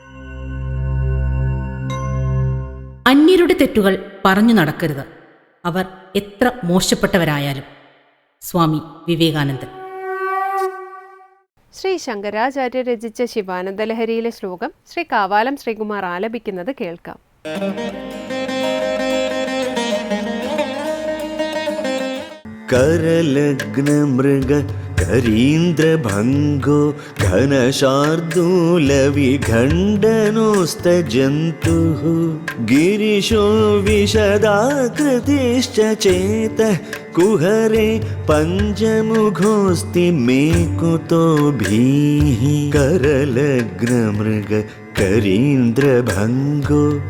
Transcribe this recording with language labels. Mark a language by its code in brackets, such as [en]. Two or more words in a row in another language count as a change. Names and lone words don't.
[ml] അന്യരുടെ തെറ്റുകൾ പറഞ്ഞു നടക്കരുത്, അവർ എത്ര മോശപ്പെട്ടവരായാലും. സ്വാമി വിവേകാനന്ദൻ. ശ്രീ ശങ്കരാചാര്യ രചിച്ച ശിവാനന്ദലഹരിയിലെ ശ്ലോകം ശ്രീ കാവാലം ശ്രീകുമാർ ആലപിക്കുന്നത് കേൾക്കാം. [sa] करलग्नमृग करीन्द्रभङ्गो घनशार्दूलविखण्डनोस्तजन्तुः गिरिशो विशदाकृतिश्च चेतः कुहरे पञ्चमुखोऽस्ति मे कुतोभिः करलग्नमृग करीन्द्रभङ्गो